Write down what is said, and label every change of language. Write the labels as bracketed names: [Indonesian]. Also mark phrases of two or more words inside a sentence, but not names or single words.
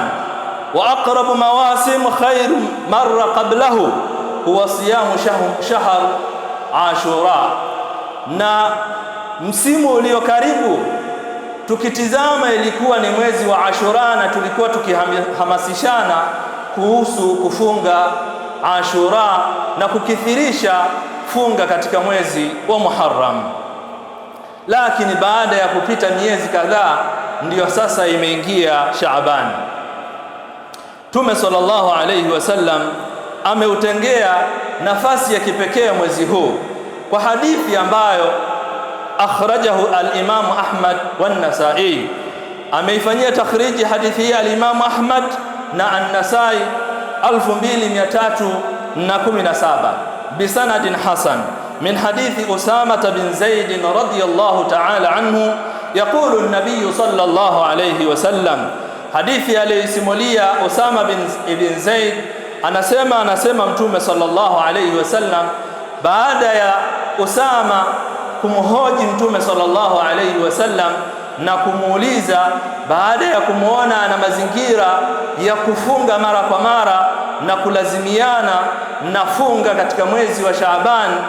[Arabic] وأقرب مواسم خير مر قبله هو صيام شهر عاشوراء, [Swahili] na msimu ulio karibu tukitizama ilikuwa ni mwezi wa Ashura, na tulikuwa tukihamasishana kuhusu kufunga Ashura na kukithirisha funga katika mwezi wa Muharram. Lakini baada ya kupita miezi kadhaa, ndiyo sasa imeingia Shaaban. Mtume [Arabic] صلى الله عليه وسلم [Swahili] ameutengea nafasi ya kipekee mwezi huu kwa hadithi ambayo [Arabic] أخرجه الإمام أحمد والنسائي. [Swahili] Ameifanyia takhriji hadithi hii al-Imam Ahmad na an-Nasa'i 2317 [Arabic] بسند حسن من حديث أسامة بن زيد رضي الله تعالى عنه، يقول النبي صلى الله عليه وسلم, [Swahili] hadithi aliyosimulia Usama bin Zaid anasema Mtume [Arabic] صلى الله عليه وسلم [Swahili] baada ya Usama kumhoji Mtume [Arabic] صلى الله عليه وسلم [Swahili] na kumuuliza, baada ya kumuona na mazingira ya kufunga mara kwa mara na kulazimiana na funga katika mwezi wa Shaaban,